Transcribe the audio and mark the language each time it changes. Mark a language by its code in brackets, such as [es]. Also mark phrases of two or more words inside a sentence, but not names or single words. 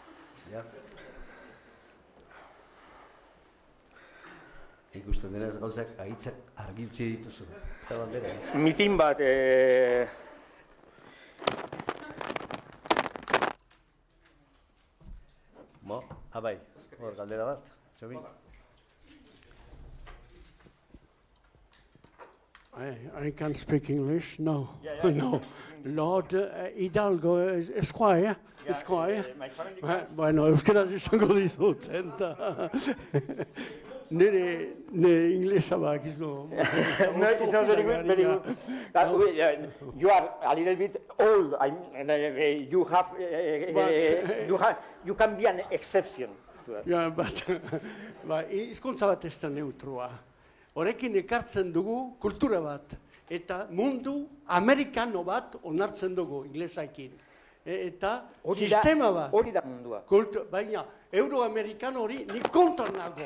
[eu] Ikusten dira ez gauzak agitzak argi utzi dituzu. Eta bandera. Mitin bat... Abai, hor galdera bat, Txobi. [en] I can speak English. No, no. Lord Hidalgo, Esquire. [eu] Bueno, euskaraz izango dizut, eta nire inglesa bakizu. [en] No, it's not very good. You are a little bit old. You can be an exception. Yeah, but [eu] hizkuntza bat ez da neutroa. Horrekin ekartzen dugu kultura bat, eta mundu amerikano bat onartzen dugu inglesaekin. Eta sistema bat. Hori da mundua. Baina, euroamerikano hori nik kontra nago.